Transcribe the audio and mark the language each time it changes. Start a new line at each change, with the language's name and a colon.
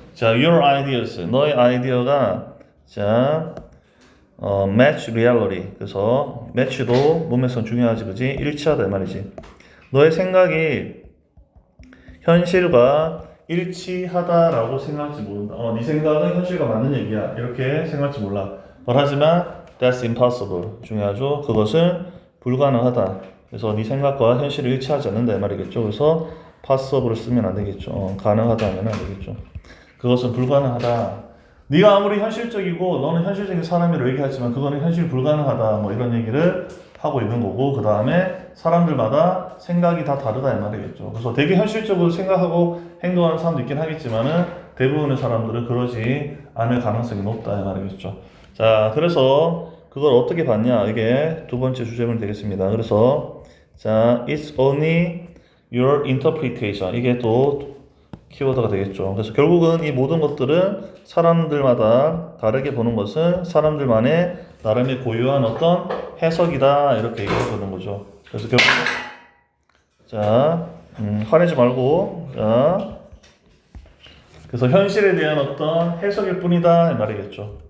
Korean: 자,
English: your ideas.
Korean: 너의 아이디어가 자,
English: match reality.
Korean: 그래서 match도 문맥상 중요하지, 그지? 일치하다 이 말이지. 너의 생각이 현실과 일치하다라고 생각할지 모른다. 네 생각은 현실과 맞는 얘기야. 이렇게 생각할지 몰라. 하지만
English: that's impossible.
Korean: 중요하죠. 그것은 불가능하다. 그래서 네 생각과 현실이 일치하지 않는다 이 말이겠죠. 그래서 possible을 쓰면 안 되겠죠. 가능하다 하면 안 되겠죠. 그것은 불가능하다. 네가 아무리 현실적이고 너는 현실적인 사람이라고 얘기하지만 그거는 현실 불가능하다. 뭐 이런 얘기를 하고 있는 거고 그 다음에 사람들마다 생각이 다 다르다 이 말이겠죠. 그래서 되게 현실적으로 생각하고 행동하는 사람도 있긴 하겠지만은 대부분의 사람들은 그러지 않을 가능성이 높다 이 말이겠죠. 자, 그래서 그걸 어떻게 봤냐? 이게 두 번째 주제문 되겠습니다. 그래서 자,
English: it's only your interpretation.
Korean: 이게 또 키워드가 되겠죠. 그래서 결국은 이 모든 것들은 사람들마다 다르게 보는 것은 사람들만의 나름의 고유한 어떤 해석이다 이렇게 얘기해보는 거죠. 그래서 결국 자, 화내지 말고 자, 그래서 현실에 대한 어떤 해석일 뿐이다 이 말이겠죠.